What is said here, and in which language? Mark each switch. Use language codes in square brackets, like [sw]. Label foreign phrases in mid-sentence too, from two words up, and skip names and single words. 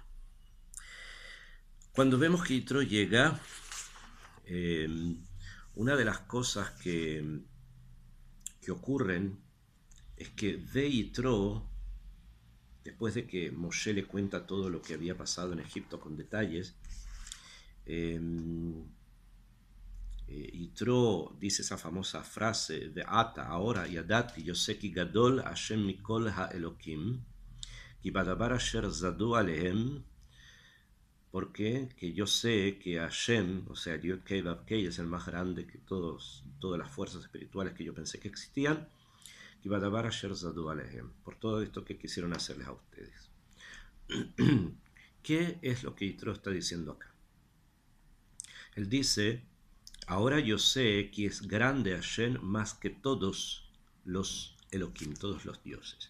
[es] Cuando vemos que Yitro llega, una de las cosas que ocurren es que ve Yitro, después de que Moshe le cuenta todo lo que había pasado en Egipto con detalles, Yitro dice esa famosa frase de Ata, ahora Yadati, yo sé que [he] גדול השם מכל האלהים כי בדבר אשר זדו עליהם, [es] porque que yo sé que Hashem, o sea, [he] יוד קי ואו קי, es el más grande que todas las fuerzas espirituales que yo pensé que existían, כי בדבר אשר זדו עליהם, [es] por todo esto que quisieron hacerles a ustedes. ¿Qué es lo que Yitro está diciendo acá? Él dice: ahora yo sé que es grande Hashem más que todos los Elohim, todos los dioses.